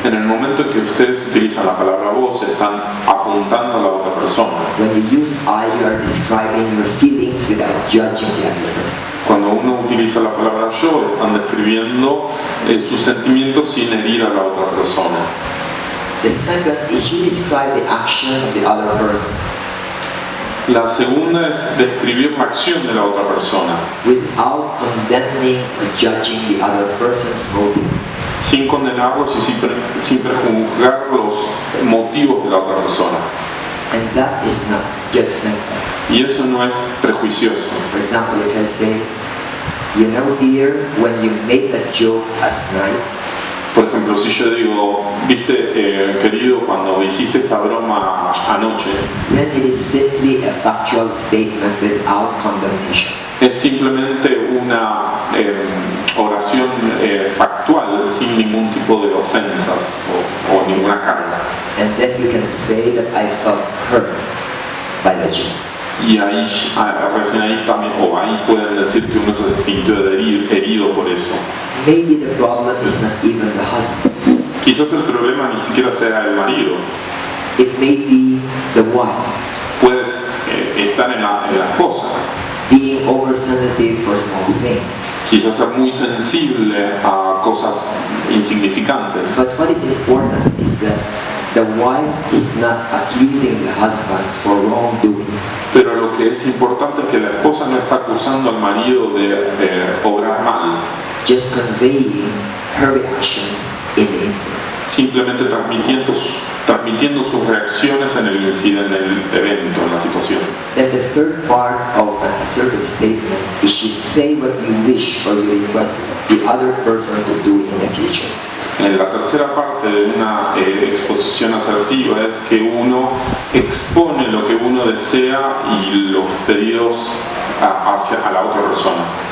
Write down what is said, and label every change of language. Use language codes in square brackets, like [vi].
[es] En el momento en que ustedes utilizan la palabra vos, están apuntando a la otra persona. [en] When you use I, you are describing your feelings without judging the other person. [es] Cuando uno utiliza la palabra yo, están describiendo sus sentimientos sin herir a la otra persona. [en] The second is you describe the action of the other person [es] La segunda es describir la acción de la otra persona, [en] without condemning or judging the other person's motive. [es] sin condenarlos y sin prejuzgar los motivos de la otra persona. [en] And that is not judgmental. [es] Y eso no es prejuicioso. [en] For example, if I say, you know dear, when you made that joke last night, [es] Por ejemplo, si yo digo, viste, querido, cuando hiciste esta broma anoche, [en] then it is simply a factual statement without condemnation. [es] es simplemente una oración factual sin ningún tipo de ofensas o ninguna carga. [en] And then you can say that I felt hurt by the joke. [es] Y ahí, recién ahí también, o ahí pueden decir que uno se sintió herido por eso. [en] Maybe the problem is not even the husband. [es] Quizás el problema ni siquiera sea el marido, [en] It may be the wife [es] puede estar en la esposa, [en] being oversensitive for small things. [es] quizás ser muy sensible a cosas insignificantes. [en] But what is important is that the wife is not accusing the husband for wrongdoing. [es] Pero lo que es importante es que la esposa no está acusando al marido de obrar mal, [en] Just conveying her reactions in the incident. [es] simplemente transmitiendo sus reacciones en el evento, en la situación. [en] Then the third part of an assertive statement is you say what you wish or you request the other person to do in the future. [es] En la tercera parte de una exposición asertiva es que uno expone lo que uno desea y los pedidos a la otra persona.